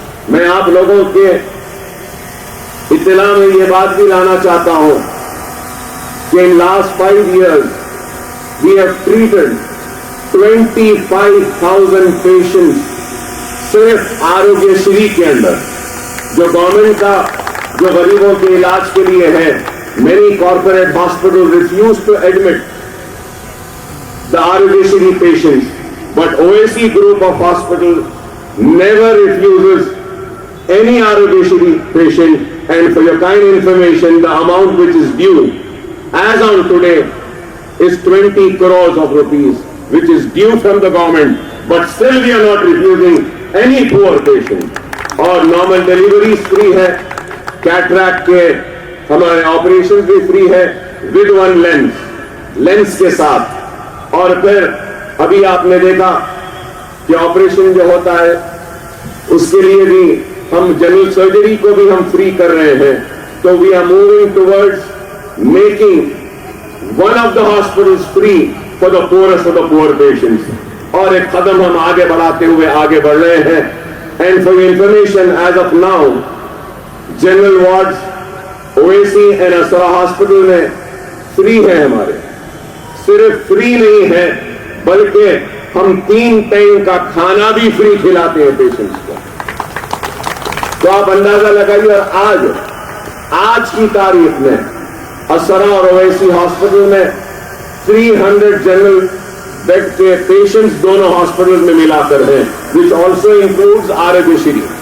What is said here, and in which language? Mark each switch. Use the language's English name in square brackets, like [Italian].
[Urdu] میں آپ لوگوں کے اطلاع میں یہ بات بھی لانا چاہتا ہوں کہ [English] in last 5 years we have treated 25,000 patients [Urdu] صرف آروگیہ شری کے اندر, جو گورنمنٹ کا جو غریبوں کے علاج کے لیے ہے. [English] Many corporate hospitals refuse to admit the Arogya Shri patients, but OAC group of hospitals never refuses any Arogya Shri patient. And for your kind information, the amount which is due as on today is 20 crores of rupees, which is due from the government, but still we are not refusing any poor patient. [Urdu] اور normal deliveries free ہے, cataract کے ہمارے operation بھی free ہے [English] with one lens [Urdu] کے ساتھ. اور پھر ابھی آپ نے دیکھا کہ آپریشن جو ہوتا ہے اس کے لیے بھی ہم جنرل سرجری کو بھی ہم فری کر رہے ہیں. [English] تو we are moving towards making one of the hospitals free for the poorest of the poor patients. [Urdu] اور ایک قدم ہم آگے بڑھاتے ہوئے آگے بڑھ رہے ہیں. [English] And for your information, as of now, general wards, OAC and Asra hospital [Urdu] میں فری ہے ہمارے. صرف فری نہیں ہے بلکہ ہم 3 ٹائم کا کھانا بھی فری کھلاتے ہیں پیشنٹس کو. تو آپ اندازہ لگائیے. اور آج کی تاریخ میں اسرا اور اویسی ہاسپٹل میں 300 جنرل بیڈ کے پیشنٹس دونوں ہاسپٹل میں ملا کر ہیں, [English] which also includes [Urdu] Arogya Shri.